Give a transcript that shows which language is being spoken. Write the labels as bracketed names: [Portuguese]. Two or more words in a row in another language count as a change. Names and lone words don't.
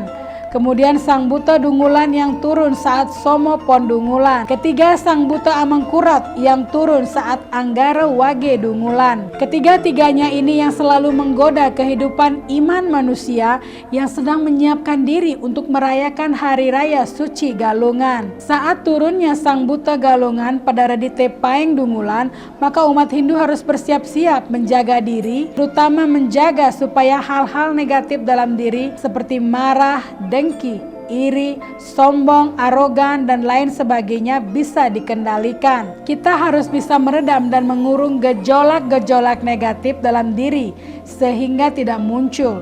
[Indonesian] Kemudian Sang Buta Dungulan yang turun saat Somo Pon Dungulan. Ketiga, Sang Buta Amangkurat yang turun saat Anggara Wage Dungulan. Ketiga-tiganya ini yang selalu menggoda kehidupan iman manusia yang sedang menyiapkan diri untuk merayakan Hari Raya Suci Galungan. Saat turunnya Sang Buta Galungan pada Redite Paing Dungulan, maka umat Hindu harus bersiap-siap menjaga diri, terutama menjaga supaya hal-hal negatif dalam diri seperti marah, dengki, iri, sombong, arogan, dan lain sebagainya bisa dikendalikan. Kita harus bisa meredam dan mengurung gejolak-gejolak negatif dalam diri sehingga tidak muncul.